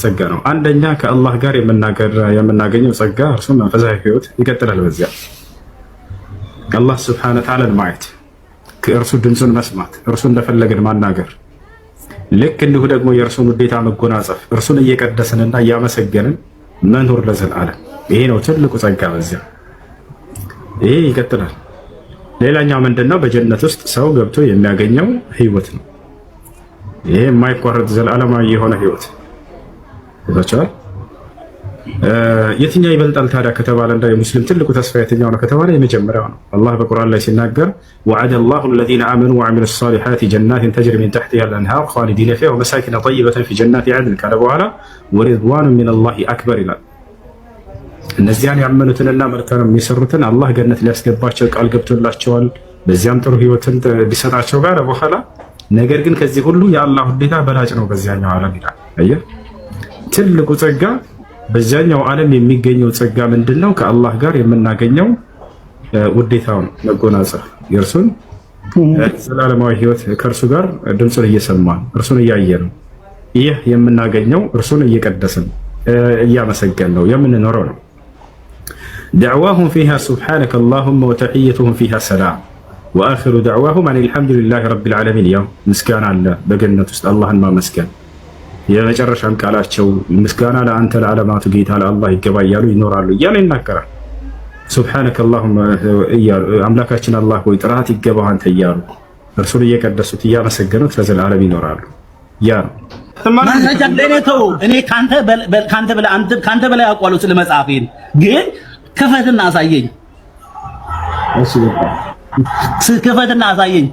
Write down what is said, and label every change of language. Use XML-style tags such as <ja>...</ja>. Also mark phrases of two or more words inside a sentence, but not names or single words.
<am>ጸጋ ነው። አንደኛ ከአላህ ጋር የምናገኘው ጸጋ እርሱ መንፈሳዊ ህይወት ይቀጥላል። በዚያ አላህ</am> <ar>سبحانه وتعالى</ar> <am>ማየት፣ ከእርሱ ድምፁን መስማት፣ እርሱ እንደፈለገን ማናገር፣ ልክ እንዲሁ ደግሞ የእርሱን ውዴታ መጎናጸፍ፣ እርሱን እየቀደስንና እያመሰገንን መኖር ለዘላለም። ይሄ ነው ትልቁ ጸጋ። በዚያ ይሄ ይቀጥላል። ሌላኛው ምንድነው? በጀነት ውስጥ ሰው ገብቶ የሚያገኘው ህይወት ነው። ይሄ የማይቋረጥ ዘላለማዊ የሆነ ህይወት ይባቻል። የትኛው ይበልጣል ታዲያ ከተባለ እንደ ሙስሊም ትልቁ ተስፋ የትኛው ነው ከተባለ የመጀመሪያው ነው። አላህ በቁርአን ላይ ሲናገር</am> <ar>وعد الله الذين آمنوا وعملوا الصالحات جنات تجري من تحتها الأنهار خالدين فيها ومساكن طيبة في جنات عدن</ar> <am>ካለ በኋላ</am> <ar>ورضوان من الله أكبر</ar> <am>ይላል። እነዚያን ያመኑትንና መልካም የሚሰሩትን አላህ ገነት ሊያስገባቸው ቃል ገብቶላቸዋል። በዚያም ጥሩ ህይወትን ሊሰጣቸው ጋር በኋላ ነገር ግን ከዚህ ሁሉ የአላህ ውዴታ በላጭ ነው በዚያኛው ዓለም ይላል። አየህ፣ ትልቁ ጸጋ በዛኛው ዓለም የሚገኘው ጸጋ ምንድነው? ከአላህ ጋር የምናገኘው ውዴታውን መጎናጸፍ፣ የእርሱን ዘላለማዊ ህይወት ከእርሱ ጋር ድምፁን እየሰማን እርሱን እያየን ይህ የምናገኘው እርሱን እየቀደስን እያመሰገን ነው የምንኖረው ነው።</am> <ar>دعواهم فيها سبحانك اللهم وتحيتهم فيها سلام وآخر دعواهم أن الحمد لله رب العالمين يوم مسكان الله بجنة اللهم مسكن</ar> <am>የመጨረሻም ቃላቸው ምስጋና ለአንተ ለዓለማቱ ጌታ ለአላህ ይገባ እያሉ ይኖራሉ እያሉ ይናገራል።</am> <ar>سبحانك اللهم</ar> <am>እያሉ አምላካችን አላህ ሆይ ጥራት ይገባህ አንተ እያሉ እርሱን እየቀደሱት እያመሰገኑት ለዘላለም ይኖራሉ። ያ ነው እኔ ካንተ በላይ አውቃለሁ ስለ መጽሐፌን፣ ግን ክፈትና አሳየኝ። ክፈትና አሳየኝ</am>